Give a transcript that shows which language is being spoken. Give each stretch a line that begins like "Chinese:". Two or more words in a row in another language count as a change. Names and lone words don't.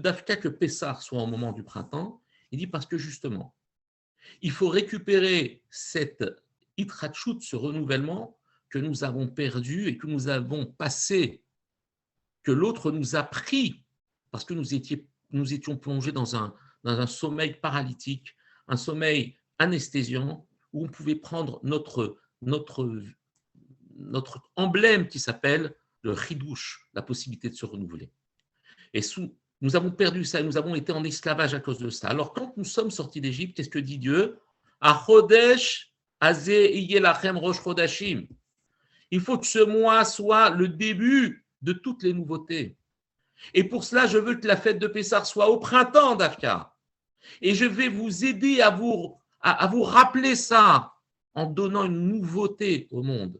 French: d'Afka que Pessah soit au moment du printemps, il dit parce que justement, il faut récupérer cette Itrachut, ce renouvellement que nous avons perdu et que nous avons passé, que l'autre nous a pris parce que nous étions plongés dans un sommeil paralytique, un sommeil anesthésiant où on pouvait prendre notre emblème qui s'appelle le chidouche, la possibilité de se renouveler. Et nous avons perdu ça, nous avons été en esclavage à cause de ça. Alors quand nous sommes sortis d'Égypte, qu'est-ce que dit Dieu?
Hebrew: החודש הזה לכם ראש חודשים.
French: Il faut que ce mois soit le début de toutes les nouveautés. Et pour cela, je veux que la fête de Pessah soit au printemps d'Afka. Et je vais vous aider à vous rappeler ça en donnant une nouveauté au monde.